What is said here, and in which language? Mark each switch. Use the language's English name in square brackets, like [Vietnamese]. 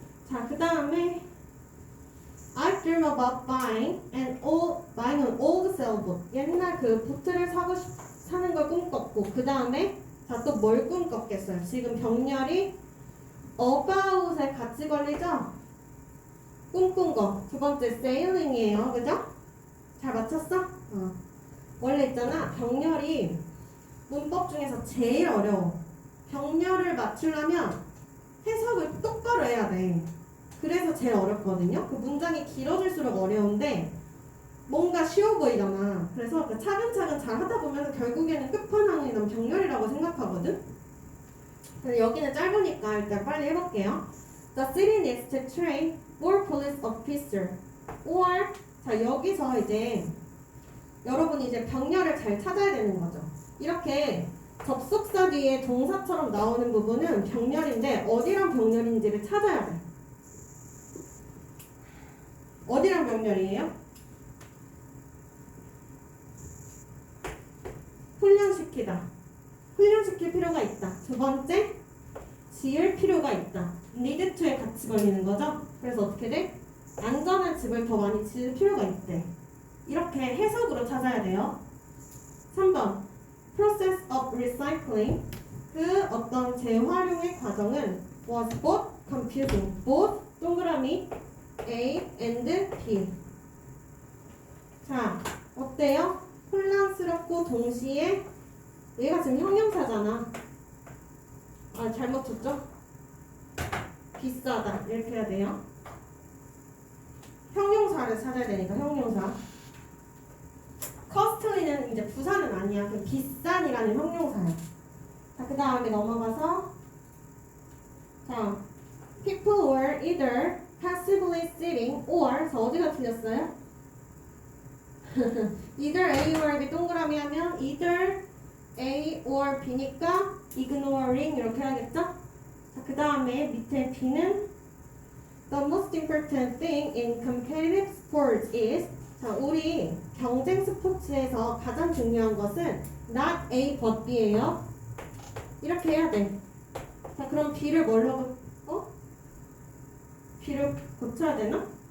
[Korean] 자, 그 다음에 [English] I dream about buying an old sailboat. [Korean] 옛날 그 보트를 사는 걸 꿈꿨고, 그 다음에 자, 또 뭘 꿈꿨겠어요? 지금 병렬이 about에 같이 걸리죠? 꿈꾼 거. 두 번째 sailing이에요. 그죠? 잘 맞췄어? 원래 있잖아. 병렬이 문법 중에서 제일 어려워. 병렬을 맞추려면 해석을 똑바로 해야 돼. 그래서 제일 어렵거든요. 그 문장이 길어질수록 어려운데 뭔가 쉬워 보이잖아. 그래서 그 차근차근 잘 하다 보면 결국에는 끝판왕이 난 병렬이라고 생각하거든. 근데 여기는 짧으니까 일단 빨리 해볼게요. [English] The city needs to train more police officer. [Korean] or 자, 여기서 이제 여러분이 이제 병렬을 잘 찾아야 되는 거죠. 이렇게 접속사 뒤에 동사처럼 나오는 부분은 병렬인데 어디랑 병렬인지를 찾아야 돼. 어디랑 병렬이에요? 훈련시키다. 훈련시킬 필요가 있다. 두 번째, 지을 필요가 있다. need to에 같이 걸리는 거죠. 그래서 어떻게 돼? 안전한 집을 더 많이 지을 필요가 있대. 이렇게 해석으로 찾아야 돼요. 3번, [English] process of recycling. [Korean] 그 어떤 재활용의 과정은 [English] was both confusing. [Korean] both 동그라미 A and B. 자, 어때요? 혼란스럽고 동시에 얘가 지금 형용사잖아. 잘못 쳤죠? 비싸다 이렇게 해야 돼요. 형용사를 찾아야 되니까 형용사. costly는 이제 부사는 아니야. 그 비싼이라는 형용사야. 자, 그 다음에 넘어가서 자, [English] people were either passively sitting or [Korean] 자, 어디가 틀렸어요? either A or B 동그라미 하면 either A or B니까 ignoring 이렇게 해야겠죠? 자, 그 다음에 밑에 B는 [English] the most important thing in competitive sports is [Korean] 자, 우리 경쟁 스포츠에서 가장 중요한 것은 not A but B예요. 이렇게 해야 돼. 자, 그럼 B를 뭘로 B를 고쳐야 되나?